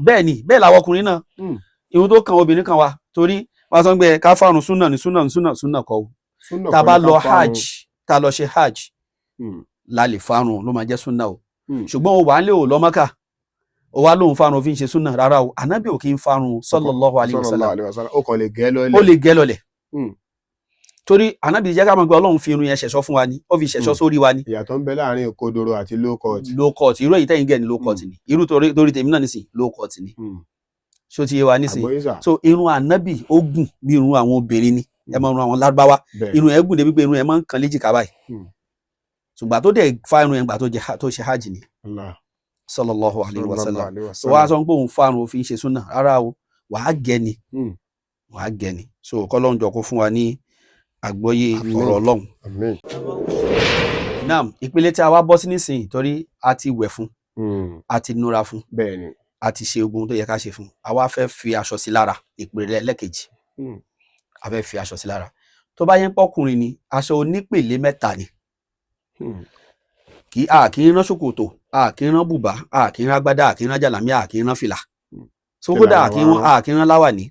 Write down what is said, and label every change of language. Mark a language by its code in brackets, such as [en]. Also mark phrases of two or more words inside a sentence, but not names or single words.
[yo] Bẹ́ẹ̀ làwọn ọkùnrin náà irun tó kan obìnrin kan wa torí wọ́n sọ pé ká fárun súnà kọ́ o tá a bá lọ hajj tá a lọ ṣe hajj la lè fárun ló máa jẹ́ súnà o ṣùgbọ́n o wà á lè o lọ Mákà o wá lóun fárun fi ń ṣe súnà rárá o ànábì ò kí ń fárun [ar] sallallahu alaihi wasallam [yo] ó kàn lè gẹ́ lọ́lẹ̀. ó lè gẹ́ lọ́lẹ̀ torí ànábì jẹ́ ká mọ̀ pé Ọlọ́run fi irun yẹn ṣẹ̀ṣọ́ fún wa ni ó fi ṣẹ̀ṣọ́ sórí wa ni. Ìyàtọ̀ ń bẹ láàrin kodoro àti [en] low cut. Low cut [yo] irú èyí tẹ́yìn gẹ̀ ni [en] low cut [yo] ni irú torí tèmi náà nísìn [en] low cut [yo] ni ṣó ti yé wa nísìn so irun ànábì ó gùn bí irun àwọn obìnrin ni ẹ máa run àwọn Lárúbáwá irun ẹ̀ gùn débi pé irun ẹ̀ máa ń kan léjìká báyìí ṣùgbọ́n tó dẹ̀ fa irun ẹ̀ gbà tó ṣe hajj ni [ar] sallallahu alaihi wasallam [yo] so wá sọ pé òun fárun òfin ṣe súnà rárá o wàá gẹ ni so kọ́lọ́run jọ kó fún wa ní àgbọ́yé ọ̀rọ̀ Ọlọ́run. Naam ìpele tí a wá bọ́ sí nísìnyí torí a ti wẹ̀ fún a ti núra fún a ti ṣe ogun tó yẹ ká ṣe fún a wá fẹ́ fi aṣọ sí lára ìpele lẹ́ẹ̀kejì a fẹ́ fi aṣọ sí lára tó bá yẹn pọ́kùnrin ni aṣọ onípele 3 ni kì í rán ṣòkòtò kì í rán bùbá kì í rán agbádá kì í rán jàlámíà kì í rán fìlà sókòdà kì í rán láwàní.